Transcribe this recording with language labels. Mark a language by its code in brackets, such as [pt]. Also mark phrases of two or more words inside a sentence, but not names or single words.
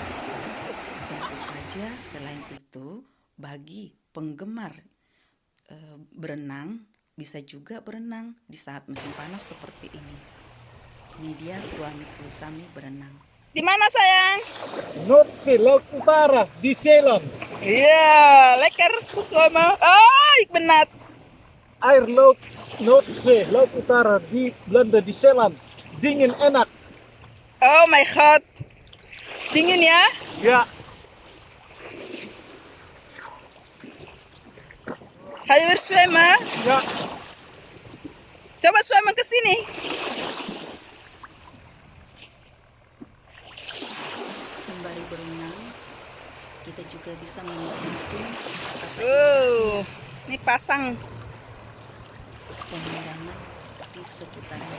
[id] Tentu saja selain itu, bagi penggemar berenang, bisa juga berenang di saat musim panas seperti ini. Ini dia suamiku, Sami berenang. Di mana sayang? Noordzee, Laut Utara, di Zeeland. [nl] Iya, lekker zwemmen. Oh, ik ben nat. [id] Air laut Noordzee, Laut Utara di Belanda, di Zeeland. Dingin, enak. [en] Oh my god. [id] Dingin ya? Ya, [nl] Ga je weer zwemmen? [id] ya. Coba zwemmen ke sini. Sembari berenang, kita juga bisa menikmati Ini pasang. pemandangan di sekitarnya.